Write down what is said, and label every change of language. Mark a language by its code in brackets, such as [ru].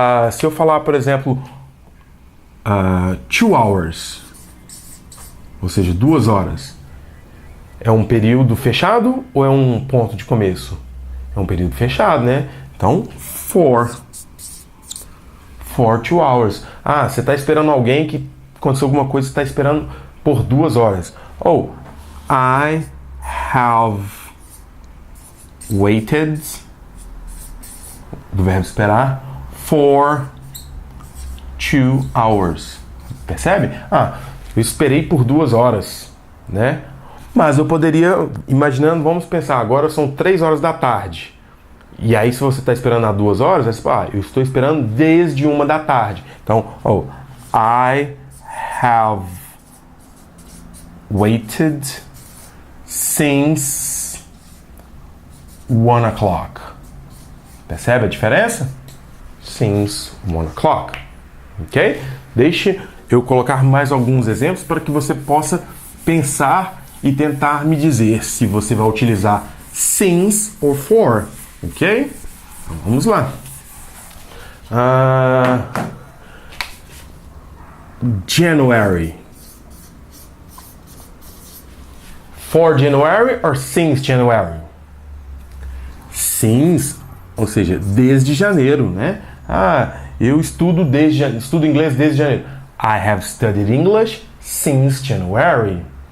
[pt] Se eu falar, por exemplo, [en] 2 hours, [pt] ou seja, 2 horas, é um período fechado ou é um ponto de começo? É um período fechado, né? Então, [en] for 2 hours. [pt] Você está esperando alguém que aconteceu alguma coisa, você está esperando por 2 horas. [en] I have waited, [pt] do verbo esperar, [en] for 2 hours. [pt] Percebe? Eu esperei por 2 horas, né? Mas eu poderia, imaginando, vamos pensar, agora são 3 horas da tarde. E aí, se você está esperando há 2 horas, você fala, eu estou esperando desde 1 da tarde. [en] Então, I have waited since 1 o'clock. [pt] Percebe a diferença? [en] Since 1 o'clock. [pt] Ok? Deixe eu colocar mais alguns exemplos para que você possa pensar e tentar me dizer se você vai utilizar since ou for. Ok? Então, vamos lá. [en] January. For January or since January? [pt] Since, ou seja, desde janeiro, né? Eu estudo inglês desde janeiro. [en] I have studied English since January.